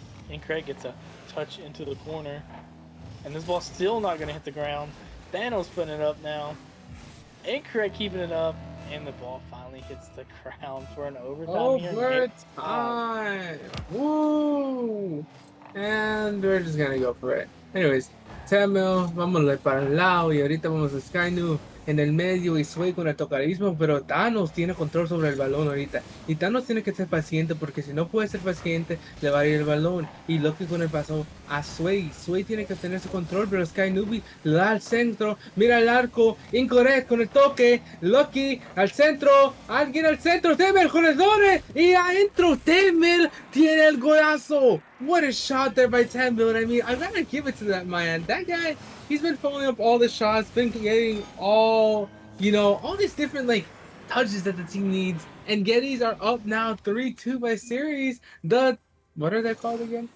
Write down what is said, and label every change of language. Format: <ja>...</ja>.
<en>Incorrect gets a touch into the corner. And this ball's still not gonna hit the ground. Thanos putting it up now. Incorrect keeping it up. And the ball finally hits the ground for an overtime here. Overtime! Woo! And we're just gonna go for it.</en> <es>Anyways, 10 mil, vámonos para el lado y ahorita vamos a Skynu en el medio y Sway con el tocadismo, pero Thanos tiene control sobre el balón ahorita. Y Thanos tiene que ser paciente porque si no puede ser paciente, le va a ir el balón. Y Loki con el paso a Sway. Sway tiene que tener su control, pero Sky Newbie le da al centro. Mira el arco, Incorrect con el toque. Loki al centro, alguien al centro. Temer con el doble y adentro. Temer tiene el golazo.</es> <en>What a shot there by Temple. I mean, I gotta give it to that man. That guy, he's been following up all the shots, been getting all, all these different, like, touches that the team needs. And Yetis are up now 3-2 by series. What are they called again?</en>